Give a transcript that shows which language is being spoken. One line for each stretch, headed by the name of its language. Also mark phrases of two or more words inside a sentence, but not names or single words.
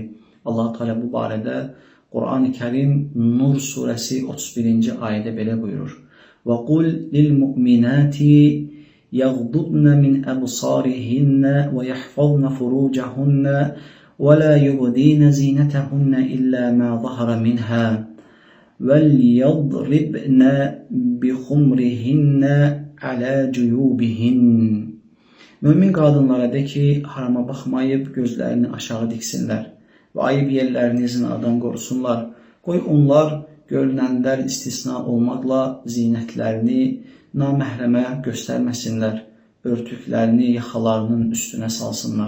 Azerbaijani: Allah Teala bu barədə Quran-ı Kərim Nur surəsi 31-ci ayədə belə buyurur:
Arabic: "وقل للمؤمنات يغضضن من أبصارهن ويحفظن فروجهن ولا يبدين زينتهن إلا ما ظهر منها وَلْيَضْرِبْنَ بِخُمْرِهِنَّ عَلَى جُيُوبِهِنَّ."
Azerbaijani: Mümin qadınlara de ki, harama baxmayıb gözlərini aşağı diksinlər və ayıb yerlərini zinadan qorusunlar. Qoy onlar görünənlər istisna olmaqla zinətlərini naməhrəmə göstərməsinlər, örtüklərini yaxalarının üstünə salsınlar.